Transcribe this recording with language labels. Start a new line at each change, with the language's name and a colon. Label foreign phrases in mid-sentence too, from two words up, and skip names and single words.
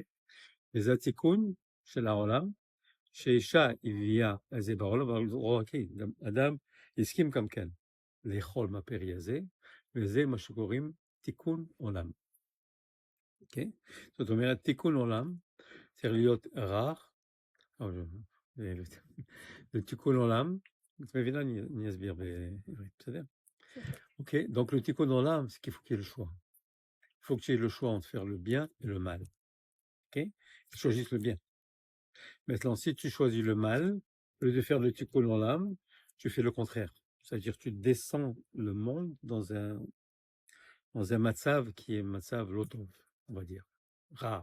Hebrew: וזה התיקון של העולם, שאישה הביאה את זה בעולם, אבל לא רק היא, גם אדם הסכים גם כן לאכול מהפרי הזה, וזה מה שקוראים תיקון עולם. אוקיי? זאת אומרת, תיקון עולם צריך להיות רך, le תיקון עולם, את מבינה? אני אסביר בעברית, בסדר? אוקיי,
French: donc le
Hebrew: תיקון עולם,
French: c'est qu'il faut qu'il y ait le choix. Il faut que tu aies le choix entre faire le bien et le mal. Ok? Tu choisis le bien. Maintenant, si tu choisis le mal, au lieu de faire le
Hebrew: תיקון עולם,
French: tu fais le contraire. C'est-à-dire tu descends le monde dans un matzav qui est
Hebrew: מצב לא טוב,
French: on va dire, rare.